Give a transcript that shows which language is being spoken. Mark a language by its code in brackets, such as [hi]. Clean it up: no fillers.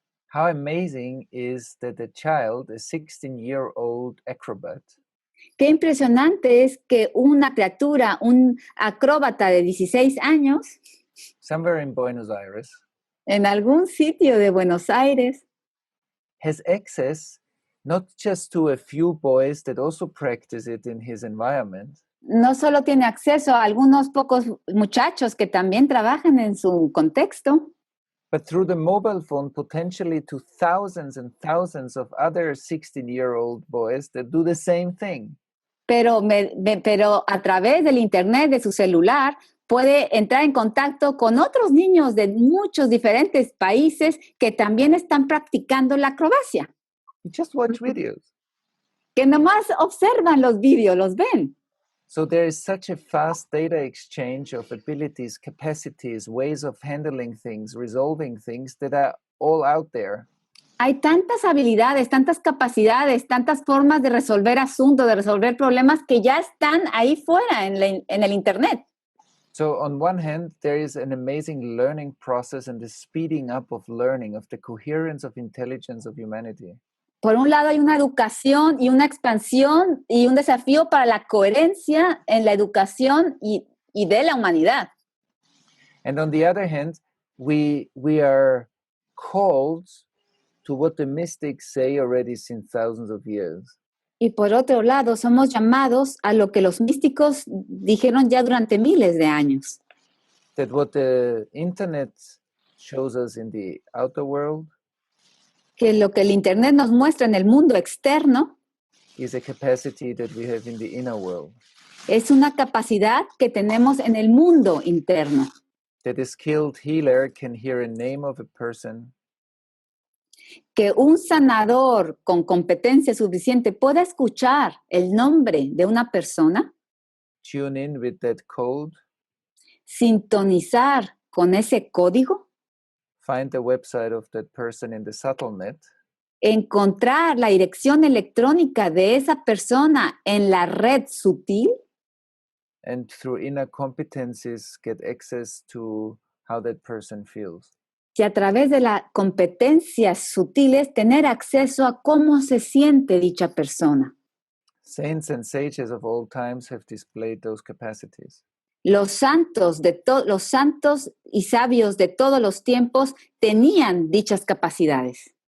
[en] How amazing is that a child, a 16-year-old acrobat, [es] qué impresionante es que una criatura, un acróbata de 16 años, [en] somewhere in Buenos Aires, [es] en algún sitio de Buenos Aires, [en] has access not just to a few boys that also practice it in his environment, [es] no solo tiene acceso a algunos pocos muchachos que también trabajan en su contexto, [en] but through the mobile phone, potentially to thousands and thousands of other 16-year-old boys that do the same thing. [es] Pero a través del internet, de su celular, puede entrar en contacto con otros niños de muchos diferentes países que también están practicando la acrobacia. [en] You just watch videos. [es] Que nomás observan los vídeos, los ven. [en] So there is such a fast data exchange of abilities, capacities, ways of handling things, resolving things that are all out there. [es] Hay tantas habilidades, tantas capacidades, tantas formas de resolver asuntos, de resolver problemas que ya están ahí fuera en el internet. [en] So on one hand, there is an amazing learning process and the speeding up of learning, of the coherence of intelligence of humanity. [es] Por un lado hay una educación y una expansión y un desafío para la coherencia en la educación y de la humanidad. [en] And on the other hand, we are called to what the mystics say already since thousands of years. [es] Y por otro lado, somos llamados a lo que los místicos dijeron ya durante miles de años. [en] That what the internet shows us in the outer world [es] Que lo que el Internet nos muestra en el mundo externo [en] is a capacity that we have in the inner world. [es] es una capacidad que tenemos en el mundo interno. [en] That a skilled healer can hear a name of a person, [es] Que un sanador con competencia suficiente pueda escuchar el nombre de una persona, [en] tune in with that code, [es] sintonizar con ese código, [en] find the website of that person in the subtlenet, [es] encontrar la dirección electrónica de esa persona en la red sutil [en] and through inner competencies get access to how that person feels. [es] y a través de las competencias sutiles tener acceso a cómo se siente dicha persona. [en] Saints and sages of all times have displayed those capacities. [es] Los santos y sabios de todos los tiempos tenían dichas capacidades.